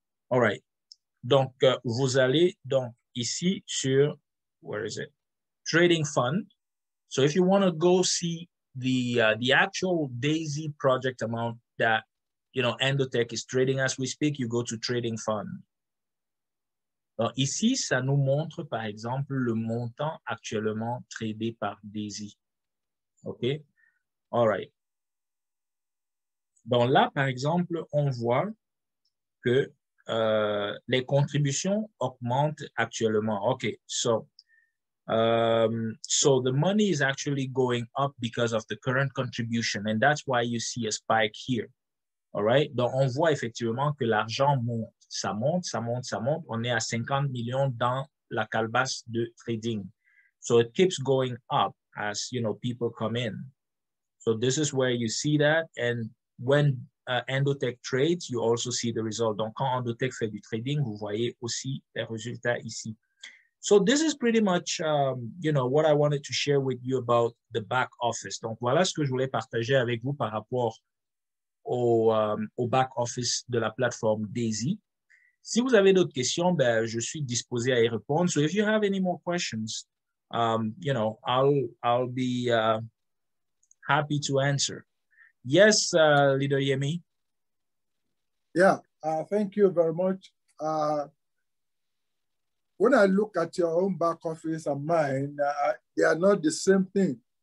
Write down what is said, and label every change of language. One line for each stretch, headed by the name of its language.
French: All right. Donc, vous allez donc ici sur,
English: where is it? Trading fund. So if you want to go see the actual Daisy project amount that, you know, Endotech is trading as we speak, you go to trading fund.
French: Donc ici, ça nous montre par exemple le montant actuellement tradé par Daisy. OK? All right. Donc là, par exemple, on voit que les contributions augmentent actuellement.
English: OK, so the money is actually going up because of the current contribution, and that's why you see a spike here. All right?
French: Donc, on voit effectivement que l'argent monte. Ça monte, ça monte, ça monte. On est à 50 millions dans la calebasse de trading.
English: So it keeps going up as, you know, people come in. So this is where you see that. And when Endotech trades, you also see the result.
French: Donc, quand Endotech fait du trading, vous voyez aussi les résultats ici.
English: So this is pretty much, you know, what I wanted to share with you about the back office.
French: Donc, voilà ce que je voulais partager avec vous par rapport au back office de la plateforme Daisy. Si vous avez d'autres questions, ben, je suis disposé à y répondre.
English: So if you have any more questions, you know, I'll be happy to answer. Yes, Leader Yemi. Yeah, thank you very much. When I look at your own back office and mine, they are not the same thing.